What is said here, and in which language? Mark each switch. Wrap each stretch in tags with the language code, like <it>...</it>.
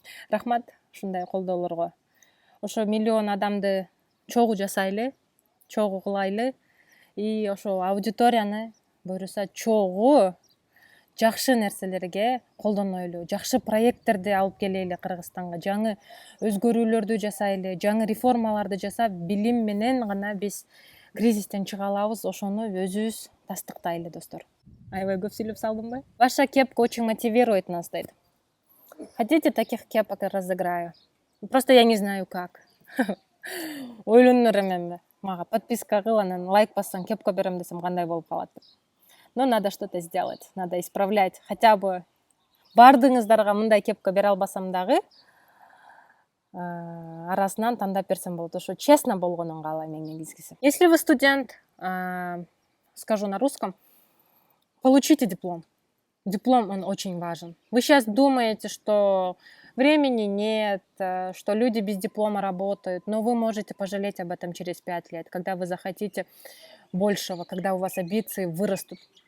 <ky>Рахмат ушундай колдоолорго. Ошо миллион адамды чогуу жасайлы, чогуу кылайлы и ошо аудиторияны буюрса чогуу жакшы нерселерге колдонойлу, жакшы проекттерди алып келели Кыргызстанга, жаңы өзгөрүүлөрдү жасайлы, жаңы реформаларды жасап, билим менен гана биз кризистен чыга алабыз. Ошону өзүбүз тастыктайлы, достор. Аябай көп сүйлөп салдымбы?</ky> <ru>Ваша кепка очень мотивирует нас, дейт. Хотите, таких кепок разыграю? Просто я не знаю как. Ойлонор эменби.</ru> <ky>Мага подписка кыл, анан лайк бассаң кепка берем десем кандай болуп калат деп.</ky> <ru>Но надо что-то сделать, надо исправлять.</ru> <ky>Хотя бы бардыгыңыздарга мындай кепка бере албасам дагы арасынан тандап берсем болот. Ошо честно болгонун каалайм эң негизгиси.</ky> <ru>Если вы студент, скажу на русском, получите диплом. Диплом, он очень важен. Вы сейчас думаете, что времени нет, что люди без диплома работают, но вы можете пожалеть об этом через 5 лет, когда вы захотите большего, когда у вас амбиции вырастут.</ru>